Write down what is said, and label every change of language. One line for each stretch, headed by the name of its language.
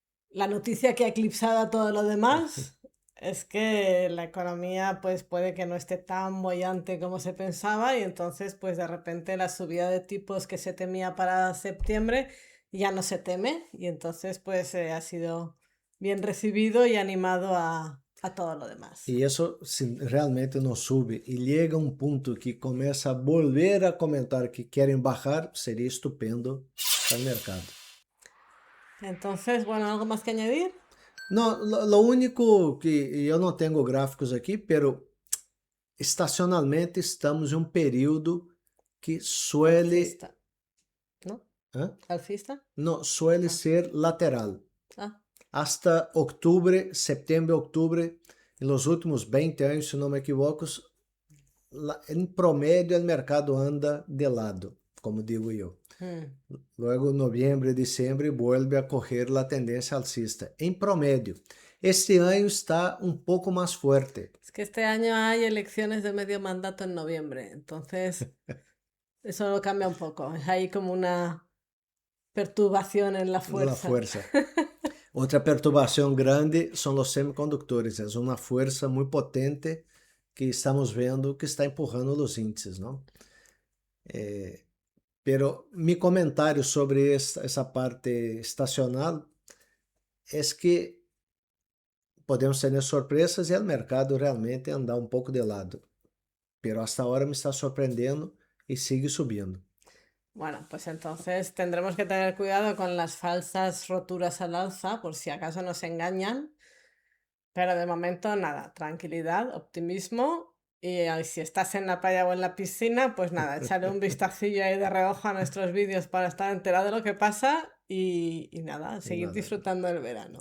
Spanish: La noticia que ha eclipsado a todo lo demás es que la economía pues puede que no esté tan boyante como se pensaba y entonces pues de repente la subida de tipos que se temía para septiembre ya no se teme y entonces pues ha sido bien recibido y animado a todo lo demás.
Portuguese: E isso, se realmente não sube e chega um ponto que começa a
Spanish: volver a comentar
Portuguese: que querem bajar, seria estupendo para o mercado.
Spanish: Entonces, bueno, ¿algo más que añadir?
Portuguese: Não,
Spanish: lo único que
Portuguese: eu não tenho gráficos aqui, pero estacionalmente estamos em um período que suele,
Spanish: Alcista. ¿No? ¿eh? ¿Alcista? Suele ser lateral. Ah,
Portuguese: Hasta outubro, setembro, outubro, nos últimos 20 anos, se não me equivoco, em promédio o mercado anda de lado, como digo eu. Luego, novembro e dezembro,
Spanish: vuelve a correr
Portuguese: a tendência alcista, em promédio. Este ano está um pouco mais forte.
Spanish: es que este año hay elecciones de medio mandato en noviembre, entonces eso lo cambia un poco. Hay como una perturbación en la fuerza. La fuerza.
Portuguese: Outra perturbação grande são os semicondutores. É uma força muito potente que estamos vendo que está empurrando os índices, não? Pero mi comentário sobre essa parte estacional é que podemos ter surpresas e o mercado realmente andar um pouco de lado.
Spanish: Pero hasta ahora me está sorprendendo
Portuguese: e
Spanish: sigue subindo. Bueno, pues entonces tendremos que tener cuidado con las falsas roturas al alza, por si acaso nos engañan. Pero de momento nada, tranquilidad, optimismo. Y si estás en la playa o en la piscina, pues nada, échale un vistacillo ahí de reojo a nuestros vídeos para estar enterado de lo que pasa y nada, seguir disfrutando del verano.